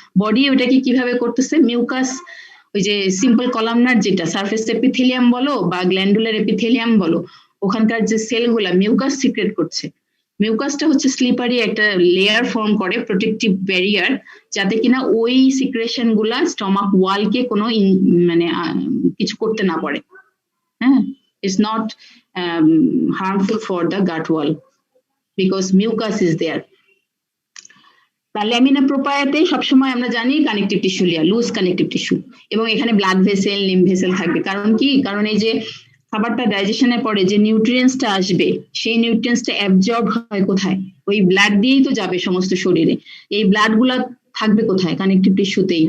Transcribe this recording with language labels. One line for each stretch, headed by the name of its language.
Bangla: Body ওটাকে কিভাবে করতেছে, মিউকাস, ওই যে সিম্পল কলামনার যেটা সারফেস এপিথেলিয়াম বলো বা গ্ল্যান্ডুলার এপিথেলিয়াম বলো, ওখানকার যে সেলগুলা মিউকাস সিক্রেট করছে, মিউকাসটা হচ্ছে স্লিপারি একটা লেয়ার ফর্ম করে, প্রোটেক্টিভ ব্যারিয়ার, যাতে কিনা ওই সিক্রেশন গুলা স্টমাক ওয়ালকে কোনো মানে কিছু করতে না পারে।
English: হ্যাঁ, it's not harmful for the gut wall because mucus is there.
Bangla: Lamina প্রোপায়াতে সবসময় আমরা জানি connective tissue layer, loose connective tissue, এবং এখানে ব্লাড ভেসেল, লিম্ফ ভেসেল থাকবে। কারণ কি? কারণ এই যে খাবারটা ডাইজেশনের পরে যে নিউট্রিয়েন্টসটা আসবে, সেই নিউট্রিয়েন্টসটা অ্যাবজর্ব হয় কোথায়? ওই ব্লাড দিয়েই তো যাবে সমস্ত শরীরে। এই ব্লাড গুলা থাকবে কোথায়? কানেকটিভ টিস্যুতেই।